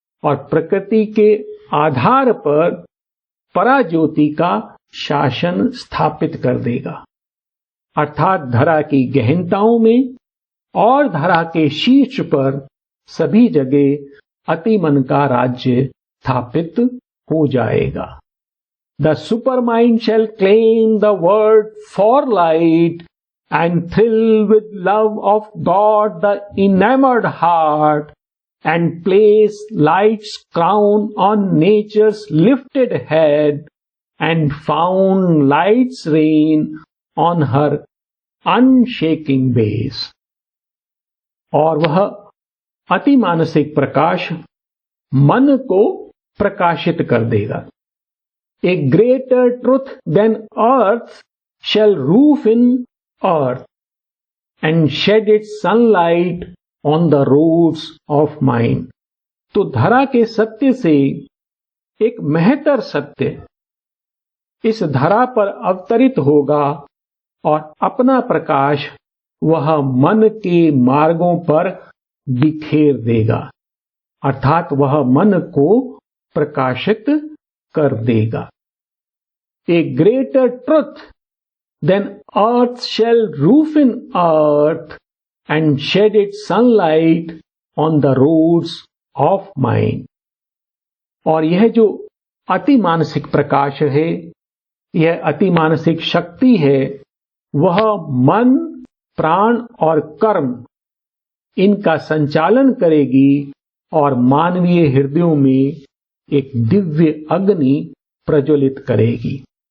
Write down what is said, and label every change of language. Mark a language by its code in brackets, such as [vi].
[hi] और प्रकृति के आधार पर पराज्योति का शासन स्थापित कर देगा। अर्थात धरा की गहनताओं में और धरा के शीर्ष पर सभी जगह अतिमन का राज्य स्थापित हो जाएगा। [en] The supermind shall claim the word for light and thrill with love of God the enamored heart, and place light's crown on nature's lifted head, and found light's reign on her unshaking base. [hi] और वह अति मानसिक प्रकाश मन को प्रकाशित कर देगा। [en] A greater truth than earth shall roof in earth and shed its sunlight on the roads of mind. [hi] तो धरा के सत्य से एक महतर सत्य इस धरा पर अवतरित होगा और अपना प्रकाश वह मन के मार्गों पर बिखेर देगा, अर्थात वह मन को प्रकाशित कर देगा। [en] A greater truth than earth shall roof in earth and shed its sunlight on the roads of mind। [hi] और यह जो अति मानसिक प्रकाश है, यह अति मानसिक शक्ति है, वह मन, प्राण और कर्म इनका संचालन करेगी और मानवीय हृदयों में एक दिव्य अग्नि प्रज्वलित करेगी।